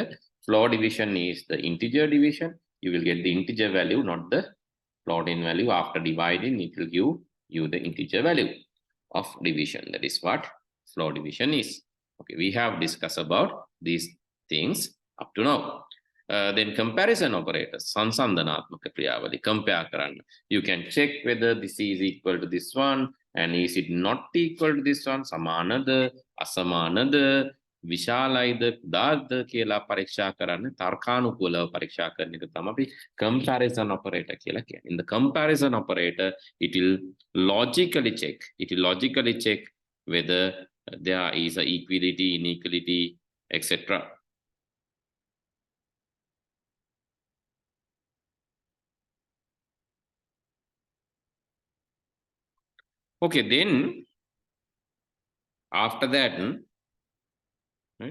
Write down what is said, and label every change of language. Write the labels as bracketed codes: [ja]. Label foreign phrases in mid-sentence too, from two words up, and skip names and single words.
[en] Floor division is the integer division. You will get the integer value, not the floating value. After dividing, it will give you the integer value of division. That is what floor division is. Okay, we have discussed about these things up to now. Then comparison operators, [si] සංසන්දනාත්මක ක්‍රියාවලි, compare කරන්න. [en] You can check whether this is equal to this one and is it not equal to this one, [si] සමානද, අසමානද, විශාලයිද, කුඩාද කියලා පරීක්ෂා කරන්න, තර්කානුකූලව පරීක්ෂා කරන එක තමයි අපි [en] comparison operator [si] කියලා කියන්නේ. [en] In the comparison operator, it will logically check whether there is a equality, inequality, etc. Okay, then after that, right?